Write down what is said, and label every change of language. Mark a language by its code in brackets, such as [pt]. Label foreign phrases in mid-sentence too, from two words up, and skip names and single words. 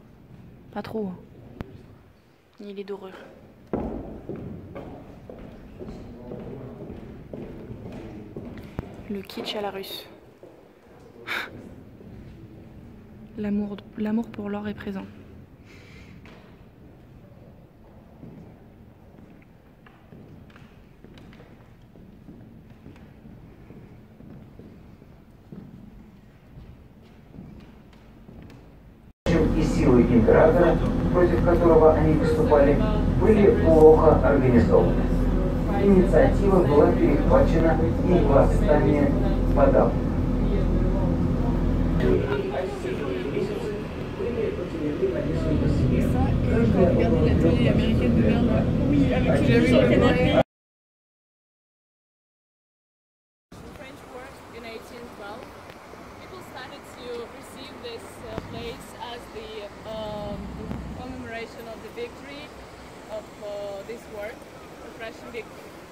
[fr] Pas trop. Ni les dorures. Le kitsch à la russe. L'amour pour l'or est présent. [ru] И силы императора, против которого они выступали, были плохо организованы. Инициатива была перехвачена и восстание подавлено. [en] French war in 1812, people started to perceive this place as the commemoration of the victory of this war, the Prussian victory.